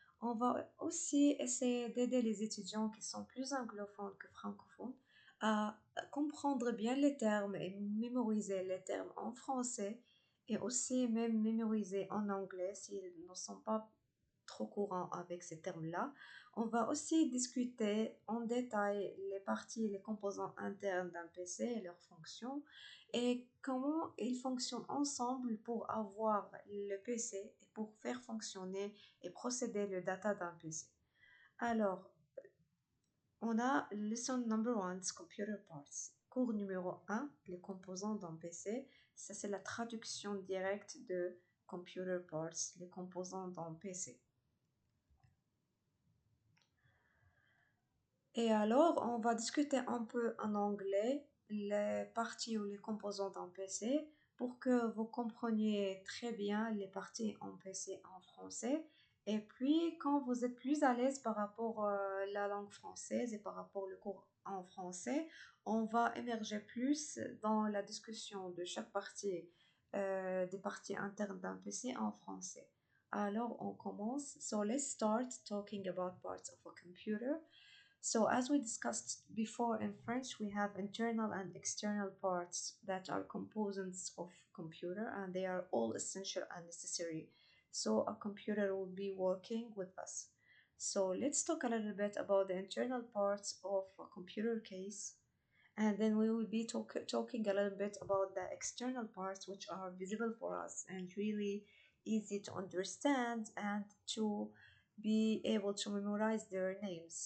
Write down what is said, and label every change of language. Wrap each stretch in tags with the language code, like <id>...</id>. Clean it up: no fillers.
<fr>On va aussi essayer d'aider les étudiants qui sont plus anglophones que francophones à comprendre bien les termes et mémoriser les termes en français et aussi même mémoriser en anglais s'ils ne sont pas trop courant avec ces termes-là. On va aussi discuter en détail les parties, les composants internes d'un PC et leurs fonctions et comment ils fonctionnent ensemble pour avoir le PC et pour faire fonctionner et procéder le data d'un PC. Alors, on a</fr> <en>lesson number one, computer parts.</en> <fr>Cours numéro un, les composants d'un PC. Ça, c'est la traduction directe de computer parts, les composants d'un PC. Et alors, on va discuter un peu en anglais les parties ou les composants d'un PC pour que vous compreniez très bien les parties en PC en français. Et puis, quand vous êtes plus à l'aise par rapport à la langue française et par rapport au cours en français, on va émerger plus dans la discussion de chaque partie, des parties internes d'un PC en français. Alors, on commence.</fr> <en>So, let's start talking about parts of a computer. So as we discussed before in French, we have internal and external parts that are components of computer and they are all essential and necessary. So a computer will be working with us. So let's talk a little bit about the internal parts of a computer case and then we will be talking a little bit about the external parts which are visible for us and really easy to understand and to be able to memorize their names.</en>